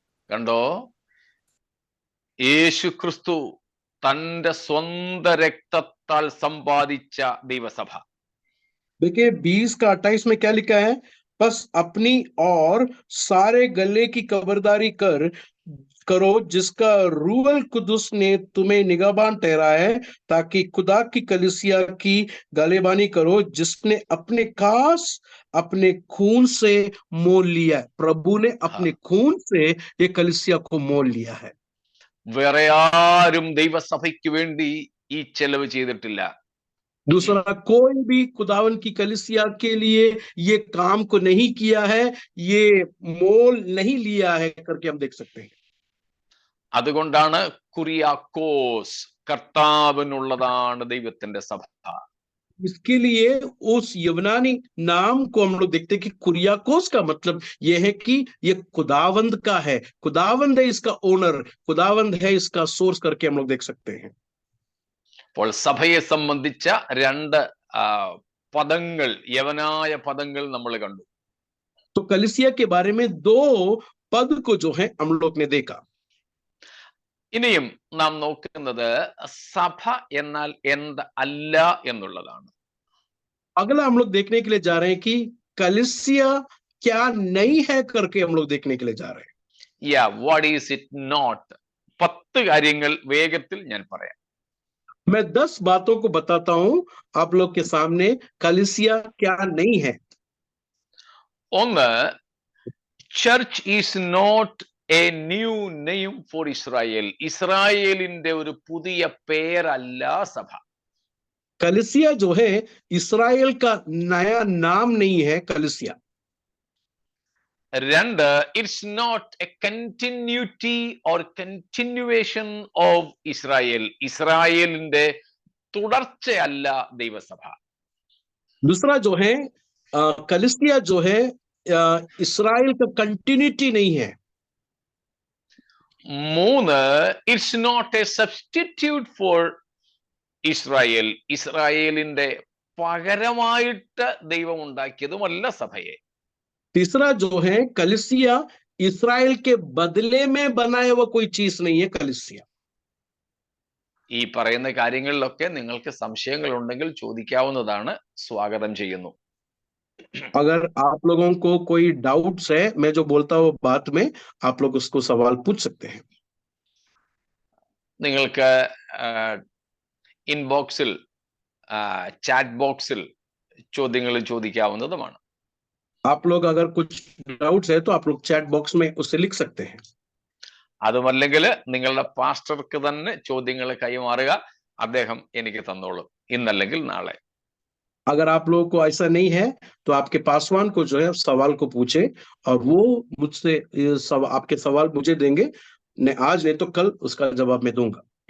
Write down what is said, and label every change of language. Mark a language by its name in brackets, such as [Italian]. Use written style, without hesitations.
[Malayalam] കണ്ടോ, യേശു ക്രിസ്തു തന്റെ സ്വന്തം രക്തത്താൽ സമ്പാദിച്ച ദൈവസഭ. [Hindi] देखिए 20:28 में क्या लिखा है, बस अपनी और सारे गले की खबरदारी करो जिसका रूहल कुदुस ने तुम्हें निगहबान ठहराया है, ताकि खुदा की कलीसिया की गलेबानी करो, जिसने अपने खास अपने खून से मोल लिया है. प्रभु ने अपने खून से ये कलीसिया को मोल लिया है. [Malayalam] വേറെ ആരും ദൈവസഭയ്ക്ക് വേണ്ടി ഈ ചെലവ് ചെയ്തിട്ടില്ല. [Hindi] दूसरा कोई भी खुदावन की कलीसिया के लिए ये काम को नहीं किया है, ये मोल नहीं लिया है करके हम देख सकते हैं. [Malayalam] അതുകൊണ്ടാണ് കുറിയാക്കോസ്, കർത്താവിനുള്ളതാണ് ദൈവത്തിന്റെ സഭ. [Hindi] इसके लिए उस यूनानी नाम को हम लोग देखते हैं कि कुरियाकोस का मतलब यह है कि ये खुदावंद का है, खुदावंद है इसका ओनर, खुदावंद है इसका सोर्स करके हम लोग देख सकते हैं. [Malayalam] അപ്പോൾ സഭയെ സംബന്ധിച്ച രണ്ട് പദങ്ങൾ, യവനായ പദങ്ങൾ നമ്മൾ കണ്ടു. [Hindi] तो कलीसिया के बारे में दो पद को जो है हम लोग ने देखा. [Malayalam] ഇനിയും നാം നോക്കുന്നത് സഭ എന്നാൽ എന്ത് അല്ല എന്നുള്ളതാണ്. [Hindi] अगला हम लोग देखने के लिए जा रहे हैं कि कलीसिया क्या नहीं है करके हम लोग देखने के लिए जा रहे हैं. [English] What is it not? [Malayalam] 10 കാര്യങ്ങൾ വേഗത്തിൽ ഞാൻ പറയാം. [Hindi] मैं 10 बातों को बताता हूं आप लोग के सामने, कलीसिया क्या नहीं है. [Malayalam] ഒന്ന്, [English] Church is not a new name for Israel. [Malayalam] ഇസ്രായേലിന്റെ ഒരു പുതിയ പേരല്ല സഭ. [Hindi] कलीसिया जो है इस्राएल का नया नाम नहीं है कलीसिया. [Malayalam] രണ്ട്, [English] It's not a continuity or continuation of Israel. [Malayalam] ഇസ്രായേലിന്റെ തുടർച്ചയല്ല ദൈവസഭ. [Hindi] दूसरा जो है कलीसिया जो है इस्राएल का कंटिन्यूटी नहीं है. [Malayalam] മൂന്ന്, [English] It's not a substitute for Israel. [Malayalam] ഇസ്രായേലിന്റെ പകരമായിട്ട് ദൈവം ഉണ്ടാക്കിയതുമല്ല സഭയെ. [Hindi] तीसरा जो है कलीसिया इस्राएल के बदले में बनाया हुआ कोई चीज नहीं है कलीसिया. [Malayalam] ഈ പറയുന്ന കാര്യങ്ങളിലൊക്കെ നിങ്ങൾക്ക് സംശയങ്ങൾ ഉണ്ടെങ്കിൽ ചോദിക്കാവുന്നതാണ്. സ്വാഗതം ചെയ്യുന്നു. [Hindi] अगर आप लोगों को कोई डाउट्स है, मैं जो बोलता हूँ बात में आप लोग उसको सवाल पूछ सकते हैं. [Malayalam] നിങ്ങൾക്ക് ഇൻബോക്സിൽ ചാറ്റ് ബോക്സിൽ ചോദ്യങ്ങൾ ചോദിക്കാവുന്നതുമാണ്. [Hindi] आप लोग अगर कुछ डाउट्स है तो आप लोग चैट बॉक्स में उससे लिख सकते हैं. [Malayalam] അതുമല്ലെങ്കിൽ നിങ്ങളുടെ പാസ്റ്റർക്ക് തന്നെ ചോദ്യങ്ങൾ കൈമാറുക. അദ്ദേഹം എനിക്ക് തന്നോളും, ഇന്നല്ലെങ്കിൽ നാളെ. [Hindi] अगर आप लोगों को ऐसा नहीं है तो आपके पासवान को जो है सवाल को पूछे और वो मुझसे आपके सवाल मुझे देंगे. आज नहीं तो कल उसका जवाब मैं दूंगा.